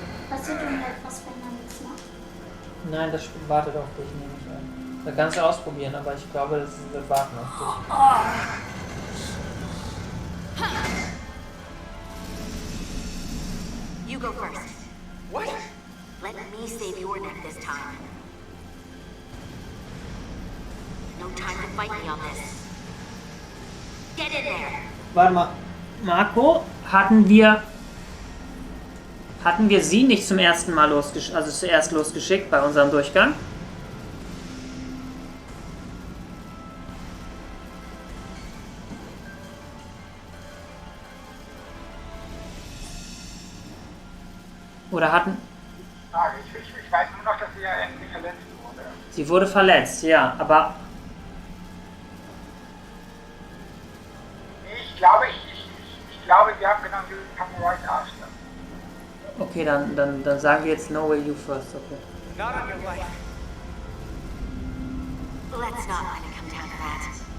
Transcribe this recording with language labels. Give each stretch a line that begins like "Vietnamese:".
German: Passiert irgendetwas, wenn man nichts macht? Nein, das Spiel wartet auf dich, nehme ich an. Da kannst du ausprobieren, aber ich glaube, das wird warten auf dich.
English: You go first. What? Let me save your neck this time. No time to fight me on this. Get in there.
German: Warte mal, Marco, hatten wir sie nicht zum ersten Mal zuerst losgeschickt bei unserem Durchgang? Oder hatten... Ich weiß nur noch, dass sie ja irgendwie verletzt wurde. Sie wurde verletzt, ja, aber... Ich glaube, wir haben genommen, die haben
English: right after.
German: Okay, dann sagen wir jetzt No Way You First, okay.
English: Not on your life. Let's not let it come down to that.